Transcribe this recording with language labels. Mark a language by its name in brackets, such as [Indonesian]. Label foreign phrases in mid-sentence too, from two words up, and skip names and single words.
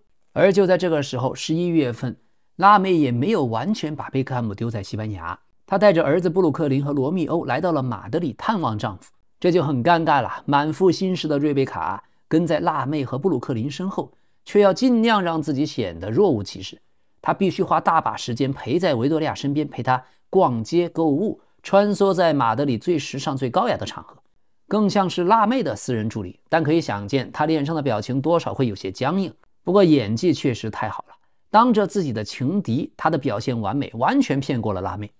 [Chinese] 而就在這個時候，11月份，辣妹也沒有完全把貝克漢姆丟在西班牙，她帶着兒子布魯克林和羅密歐來到了馬德里探望丈夫。這就很尷尬了，滿腹心事的瑞貝卡跟在辣妹和布魯克林身後，卻要盡量讓自己顯得若無其事。她必須花大把時間陪在維多利亞身邊，陪她逛街購物，穿梭在馬德里最時尚最高雅的場合，更像是辣妹的私人助理。但可以想見，她臉上的表情多少會有些僵硬，不過演技確實太好了，當着自己的情敵，她的表現完美，完全騙過了辣妹。